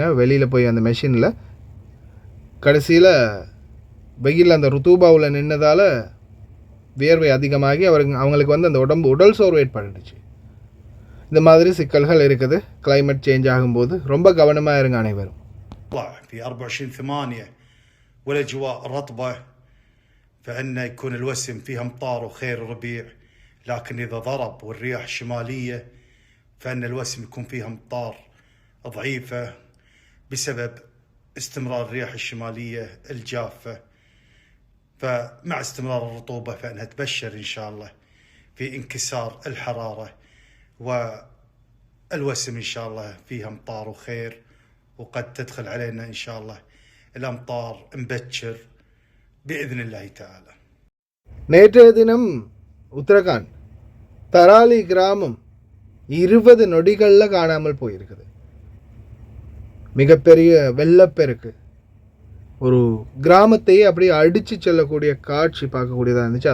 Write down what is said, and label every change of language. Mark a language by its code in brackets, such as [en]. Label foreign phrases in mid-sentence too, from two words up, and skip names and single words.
[ta] வெளியில் போய் அந்த மெஷினில் கடைசியில் வெயில் அந்த ருத்தூபாவில் நின்னதால் வியர்வை அதிகமாகி அவங்களுக்கு அந்த உடல் சோர்வு ஏற்பட்டுச்சு. இந்த மாதிரி சிக்கல்கள் இருக்குது. [en] climate change [ta] ஆகும்போது ரொம்ப கவனமாக இருங்க அனைவரும். [ar] في 24/8 والاجواء رطبه فان يكون الوسم فيها امطار وخير ربيع، لكن اذا ضرب والرياح الشماليه فان الوسم يكون فيها امطار ضعيفه بسبب استمرار الرياح الشماليه الجافه. فمع استمرار الرطوبه فانها تبشر ان شاء الله في انكسار الحراره والوسم ان شاء الله فيها امطار وخير، وقد تدخل علينا إن شاء الله الأمطار مبكر بإذن الله تعالى. [ta] நேற்றைய தினம் உத்தரகாண்ட் தராலி கிராமம் 20 நொடிகளில் காணாமல் போயிருக்குது. மிகப்பெரிய வெள்ளப்பெருக்கு ஒரு கிராமத்தையே அப்படியே அடித்து செல்லக்கூடிய காட்சி பார்க்கக்கூடியதாக இருந்துச்சு.